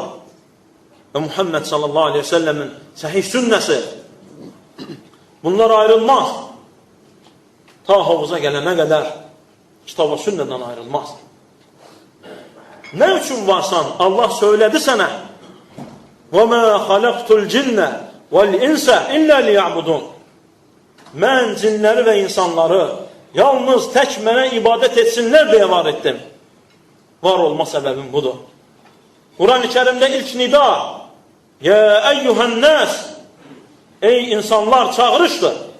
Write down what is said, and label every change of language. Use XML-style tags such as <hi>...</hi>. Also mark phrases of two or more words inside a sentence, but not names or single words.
<az>Və Muhammed</az> <ar>صلى الله عليه وسلم</ar> <az>səhih sünnəsi. Bunlar ayrılmaz. Ta havuza gələnə qədər kitaba sünnədən ayrılmaz. Nə üçün varsan? Allah söylədi sənə.</az> <ar>وَمَا خَلَقْتُ الْجِنَّ وَالْاِنْسَ إِلَّا لِيَعْبُدُونَ.</ar> <az>Mən cinləri və insanları yalnız tək mənə ibadət etsinlər deyə var etdim. Var olma səbəbim budur. Quran-ı Kərimdə ilk nida,</az> <ar>يا أيها الناس,</ar> <az>ey insanlar çağırışdır.</az>